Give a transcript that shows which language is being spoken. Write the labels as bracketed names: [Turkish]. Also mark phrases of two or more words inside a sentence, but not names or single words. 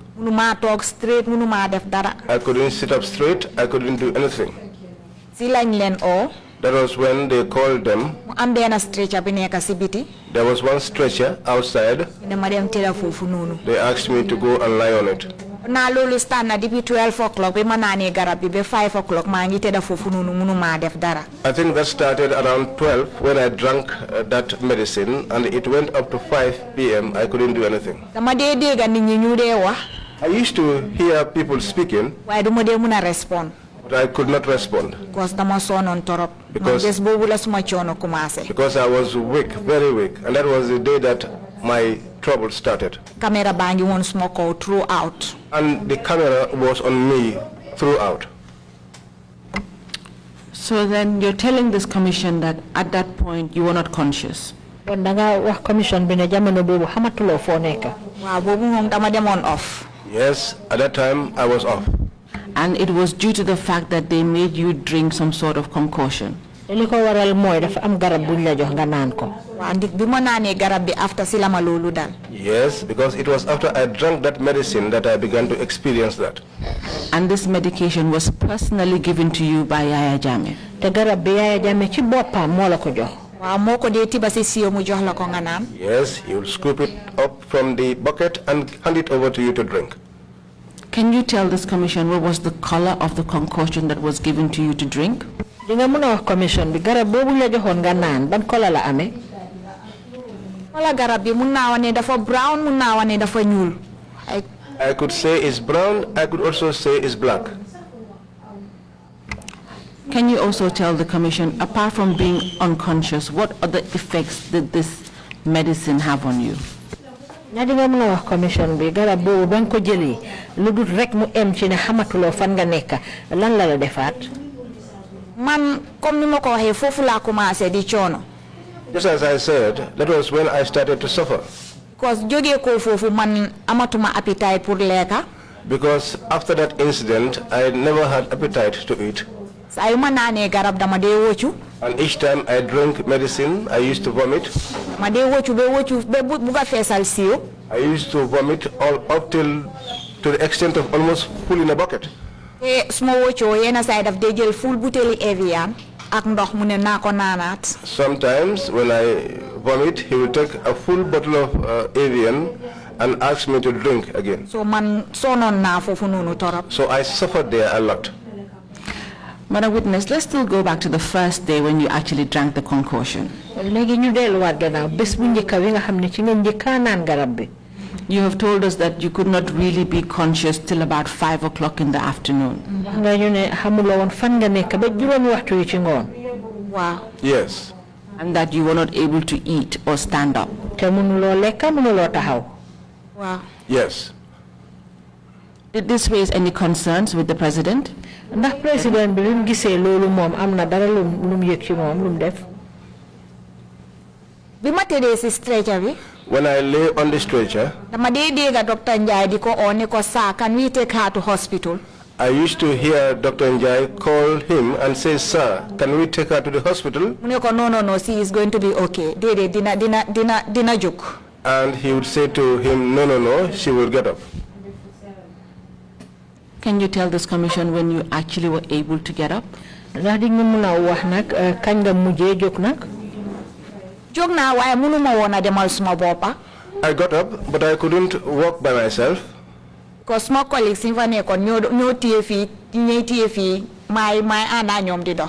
[English] I couldn't sit up straight. I couldn't do anything. That was when they called them. There was one stretcher outside. They asked me to go and lie on it. [Wolof] Na lolu stand na depuis 12 o'clock be manane garab bi be 5 o'clock ma ngi teda fofu nonu munuma def dara. [English] I think that started around 12 when I drank that medicine, and it went up to 5 p.m. I couldn't do anything. [Wolof] Dama de dega nit ñi ñu de wax. [English] I used to hear people speaking, [Wolof] Why duma de mëna respond? [English] but I could not respond [Wolof] Because dama sonon torop. [English] Because- [Wolof] Des bobu la suma ciono commencé. [English] because I was weak, very weak, and that was the day that my trouble started. [Wolof] Camera bangi won [English] smoke out throughout. And the camera was on me throughout. So then you're telling this commission that at that point you were not conscious. [Wolof] Commission bi ne jamono bobu xamatuloo foo nekk. Waaw bobu mom dama demone off. [English] Yes, at that time I was off. And it was due to the fact that they made you drink some sort of concoction. [Wolof] Li ko waral mooy dafa am garab buñ la jox nga naan ko. Waaw ndik bi ma naanee garab bi after si la ma loolu dal. [English] Yes, because it was after I drank that medicine that I began to experience that. And this medication was personally given to you by Yaya Jammeh. [Wolof] Te garab bi Yaya Jammeh ci boppam moo la ko jox. Waaw moo ko dee tiba si siyo mu jox la ko nga naan. [English] Yes, he will scoop it up from the bucket and hand it over to you to drink. Can you tell this commission what was the color of the concoction that was given to you to drink? [Wolof] Di nga mën a wax commission bi garab boobu la joxoon nga naan ban couleur la amee. Wala garab bi mun naa wane dafa brown mun naa wane dafa ñuul. [English] I could say it's brown, I could also say it's black. Can you also tell the commission, apart from being unconscious, what other effects did this medicine have on you? [Wolof] ñaa di nga mën a wax commission bi garab boobu ba nga ko jëlee lu dul rek mu em ci ne xamatuloo fan nga nekk lan la la defaat. Man comme ni ma ko waxee foofu laa commencé di coono. [English] Just as I said, that was when I started to suffer. [Wolof] Because jógee ko foofu man amatuma appetite pour lekka. [English] Because after that incident, I never had appetite to eat. [Wolof] Saa yu ma naanee garab dama dee wóccu. [English] And each time I drank medicine, I used to vomit. [Wolof] Ma dee wóccu ba buga feesal siiw. [English] I used to vomit all up to the extent of almost full in a bucket. [Wolof] Te suma wóccoo yenn saa yi daf dee jël full butéeli Evian ak ndox mu ne naa ko naanaat. [English] Sometimes when I vomit, he will take a full bottle of Evian and ask me to drink again. [Wolof] So man sonoon naa foofu noonu torop. [English] So I suffered there a lot. Madam Witness, let's still go back to the first day when you actually drank the concoction. [Wolof] léegi ñu delluwaat gannaaw bés bu njëkk wi nga xam ne ci nga njëkkaa naan garab bi. [English] You have told us that you could not really be conscious till about 5 o'clock in the afternoon. [Wolof] wax nga ñu ne xamuloo woon fan nga nekk ba juróomi waxtu yi ci ngoon. Wow. [English] Yes. And that you were not able to eat or stand up. [Wolof] te mënuloo lekk mënuloo taxaw. Wow. [English] Yes. Did this raise any concerns with the president? [Wolof] ndax président bi lu gisee loolu moom am na dara lu mu yëg ci moom lu mu def. bi ma tëddee si stretcher bi. [English] When I lay on the stretcher, [Wolof] dama dee dégga Dr. Njai di ko oo ne ko saa [English] can we take her to hospital. I used to hear Dr. Njai call him and say, "Sir, can we take her to the hospital?" [Wolof] mu ne ko [English] no, she is going to be okay. [Wolof] Déedéet dina jóg. [English] And he would say to him, no, she will get up. Can you tell this commission when you actually were able to get up? [Wolof] ndax di nga mën a wax nag kañ nga mujjee jóg nag. jóg naa waaye mënuma woon a demal suma boppa. [English] I got up, but I couldn't walk by myself. [Wolof] Because suma colleagues yi fa nekkoon ñoo téye fii ñooy téye fii may ànd ak ñoom di dox.